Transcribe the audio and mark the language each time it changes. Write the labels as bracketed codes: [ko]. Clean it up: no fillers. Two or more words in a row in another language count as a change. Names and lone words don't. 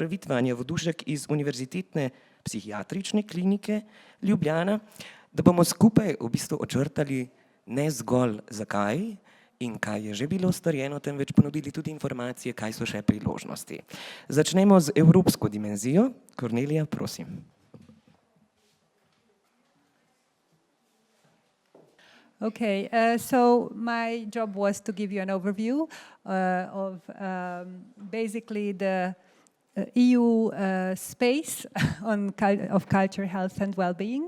[sl] Vid Vanja Vodušek iz Univerzitetne psihiatrične klinike Ljubljana, da bomo skupaj v bistvu očrtali ne zgolj zakaj in kaj je že bilo storjeno, temveč ponudili tudi informacije, kaj so še priložnosti. Začnemo z evropsko dimenzijo. Kornelija, prosim. [en] Okay, so my job was to give you an overview of basically the EU space of culture, health and well-being.